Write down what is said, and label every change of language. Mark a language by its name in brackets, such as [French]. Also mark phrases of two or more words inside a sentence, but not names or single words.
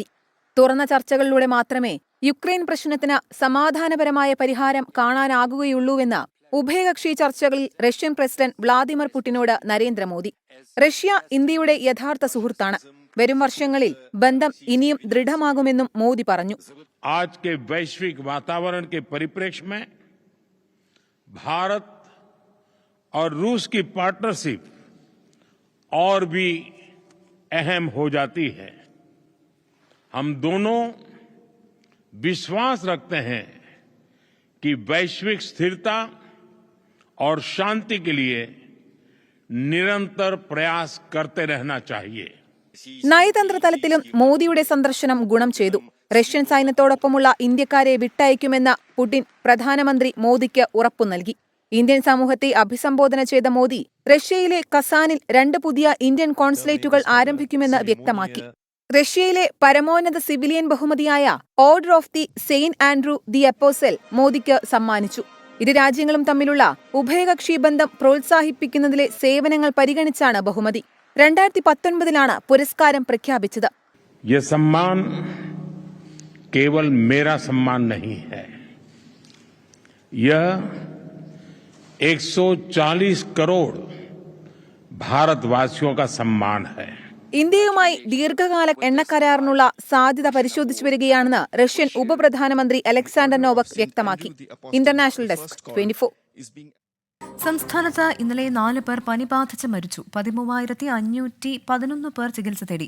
[Malayalam] തുറന്ന ചർച്ചകളിലൂടെ മാത്രമേ യുക്രൈൻ പ്രശ്നത്തിന് സമാധാനപരമായ പരിഹാരം കാണാനാകുകയുള്ളൂവെന്ന് ഉഭയകക്ഷി ചർച്ചകളിൽ റഷ്യൻ പ്രസിഡന്റ് വ്ളാദിമിർ പുടിനോട് നരേന്ദ്രമോദി. റഷ്യ ഇന്ത്യയുടെ യഥാർത്ഥ സുഹൃത്താണ്. വരും വർഷങ്ങളിൽ ബന്ധം ഇനിയും ദൃഢമാകുമെന്നും മോദി പറഞ്ഞു. [Hindi] आज के वैश्विक वातावरण के परिप्रेक्ष्य में भारत और रूस की पार्टनरशिप और भी अहम हो जाती है. हम दोनों विश्वास रखते हैं कि वैश्विक स्थिरता और शांति के लिए निरंतर प्रयास करते रहना चाहिए. [Malayalam] നയതന്ത്ര തലത്തിലും മോദിയുടെ സന്ദർശനം ഗുണം ചെയ്തു. റഷ്യൻ സൈന്യത്തോടൊപ്പമുള്ള ഇന്ത്യക്കാരെ വിട്ടയക്കുമെന്ന് പുടിൻ പ്രധാനമന്ത്രി മോദിക്ക് ഉറപ്പു നൽകി. ഇന്ത്യൻ സമൂഹത്തെ അഭിസംബോധന ചെയ്ത മോദി റഷ്യയിലെ കസാനിൽ 2 പുതിയ ഇന്ത്യൻ കോൺസുലേറ്റുകൾ ആരംഭിക്കുമെന്ന് വ്യക്തമാക്കി. റഷ്യയിലെ പരമോന്നത സിവിലിയൻ ബഹുമതിയായ ഓർഡർ ഓഫ് ദി സെയിന്റ് ആൻഡ്രൂ ദി അപ്പോസൽ മോദിക്ക് സമ്മാനിച്ചു. ഇരു രാജ്യങ്ങളും തമ്മിലുള്ള ഉഭയകക്ഷി ബന്ധം പ്രോത്സാഹിപ്പിക്കുന്നതിലെ സേവനങ്ങൾ പരിഗണിച്ചാണ് ബഹുമതി. 2019 പുരസ്കാരം പ്രഖ്യാപിച്ചത്. [Hindi] ये सम्मान केवल मेरा सम्मान नहीं है, यह 140 करोड़ भारतवासियों का सम्मान है. [Malayalam] ഇന്ത്യയുമായി ദീർഘകാല എണ്ണക്കരാറിനുള്ള സാധ്യത പരിശോധിച്ചു വരികയാണെന്ന് റഷ്യൻ ഉപപ്രധാനമന്ത്രി അലക്സാണ്ടർ നോവക് വ്യക്തമാക്കി. ഇന്റർനാഷണൽ ഡെസ്ക് 24. സംസ്ഥാനത്ത് ഇന്നലെ 4 പേർ പനി ബാധിച്ച് മരിച്ചു. 13,511 പേർ ചികിത്സ തേടി.